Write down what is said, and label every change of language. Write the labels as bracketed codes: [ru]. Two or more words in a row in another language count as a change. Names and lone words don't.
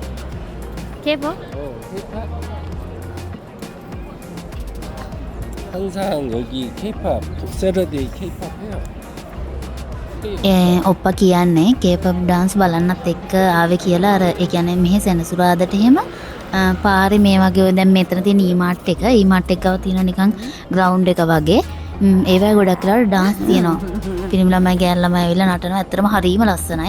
[ko] K-pop? K-pop. 항상 여기 K-pop 북세러데이 K-pop 해요. [si] ඔප්පා කියන්නේ K-pop dance බලන්නත් එක්ක ආවේ කියලා අර ඒ කියන්නේ මෙහි සෙනසුරාදට එහෙම පාරේ මේ වගේ දැන් මෙතන තියෙන ඊමාර්ට් එක ඊමාර්ට් එක ගාව තියෙන නිකන් ග්‍රවුන්ඩ් එක වගේ ඒවයි ගොඩක් වෙලාවට dance තියෙනවා. පිරිමි ළමයි ගෑනු ළමයි ඇවිල්ලා නටනවා. ඇත්තටම හරිම ලස්සනයි.